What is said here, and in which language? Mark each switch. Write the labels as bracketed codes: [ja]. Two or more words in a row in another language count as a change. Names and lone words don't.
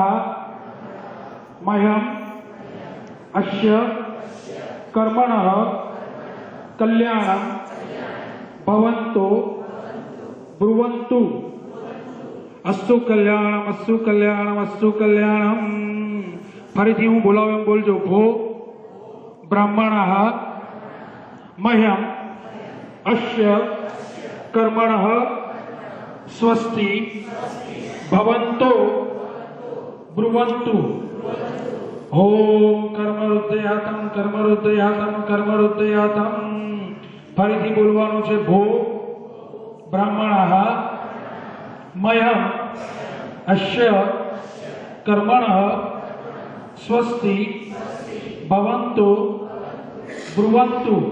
[sa] મહ્યમ અસ્ય કર્મણઃ કલ્યાણમ ભવન્તો બ્રુવન્તુ અસ્તુ કલ્યાણમ અસ્તુ કલ્યાણમ અસ્તુ કલ્યાણમ [gu] ફરીથી હું બોલાવું એમ બોલજો [sa] ભો બ્રાહ્મણાઃ मह्यम अस्य कर्मणः स्वस्ति भवन्तो ब्रुवन्तु ओम कर्मरुद्धयातम कर्मरुद्धयातम कर्मरुद्धयातम [gu] ફરીથી બોલવાનું છે [sa] भो ब्राह्मणः मह्यम अस्य कर्मणः स्वस्ति भवन्तो ब्रुवन्तु